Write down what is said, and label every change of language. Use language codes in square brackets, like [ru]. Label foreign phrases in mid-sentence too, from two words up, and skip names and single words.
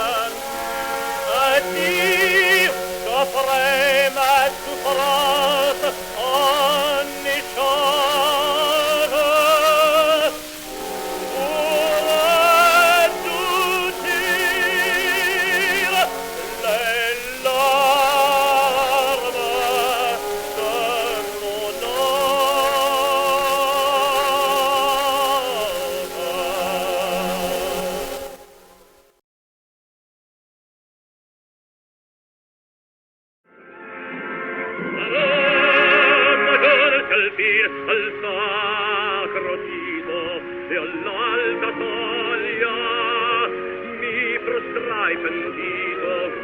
[fr] Ainsi j'offrais ma souffrance en échange pour adoucir les larmes de mon âme. [it] Al sacro Tito e all'alta soglia mi prostrai pentito.